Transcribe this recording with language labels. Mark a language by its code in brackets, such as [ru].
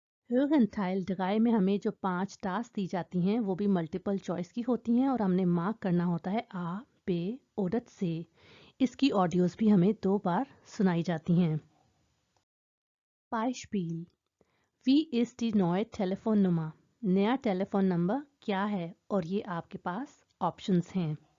[hi] hören Teil 3 में हमें जो 5 टास्क दी जाती हैं वो भी मल्टीपल चॉइस की होती हैं और हमने मार्क करना होता है A, B oder C. इसकी ऑडियोज भी हमें 2 बार सुनाई जाती हैं. [de] Beispiel. Wie ist die neue Telefonnummer? [hi] नया टेलीफोन नंबर क्या है? और ये आपके पास ऑप्शंस हैं.